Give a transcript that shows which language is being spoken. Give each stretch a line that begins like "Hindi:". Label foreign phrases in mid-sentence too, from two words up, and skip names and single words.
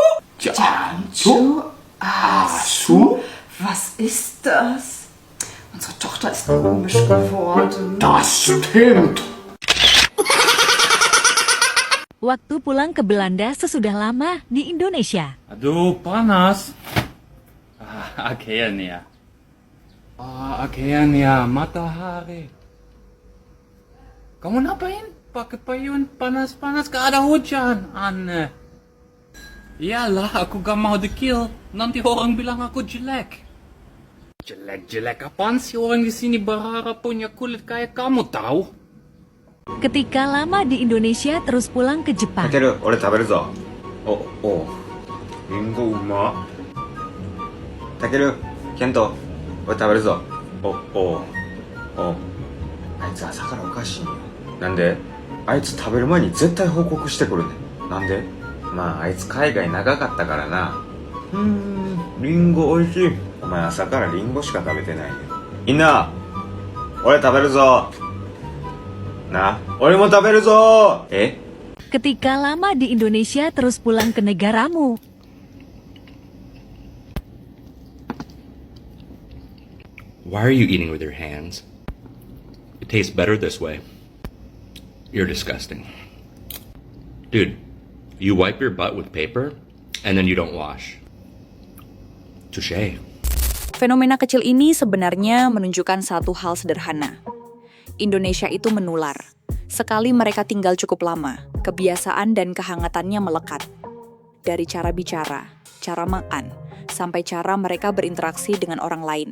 German: Janjo Asu? Was ist das? Unsere Tochter ist komisch geworden. Das stimmt.
Indonesian: Waktu pulang ke Belanda sesudah lama di Indonesia. Aduh, panas. Akean ya. Akean ya, matahari. Kamu ngapain? Pakai payung panas-panas, gak ada hujan. Aneh. Iyalah, aku gak mau di-kill. Nanti orang bilang aku jelek. Jelek-jelek apaan sih orang di sini berharap punya kulit kayak kamu tahu? Ketika lama di Indonesia terus pulang ke Jepang.
Japanese: たける、俺食べるぞ。おう。リンゴうま。たける、ケント、俺食べるぞ。おう。あいつ朝からおかしいよ。なんで？あいつ食べる前に絶対報告してくるね。なんで？まああいつ海外長かったからな。リンゴおいしい。お前朝からリンゴしか食べてないよ。みんな、俺食べるぞ。な、俺も食べるぞ。
Indonesian: Ketika lama di Indonesia terus pulang ke negaramu.
English: Why are you eating with your hands? It tastes better this way. You're disgusting. Dude, You wipe your butt with paper, and then you don't wash. Touche.
Indonesian: Fenomena kecil ini sebenarnya menunjukkan satu hal sederhana. Indonesia itu menular. Sekali mereka tinggal cukup lama, kebiasaan dan kehangatannya melekat. Dari cara bicara, cara makan, sampai cara mereka berinteraksi dengan orang lain.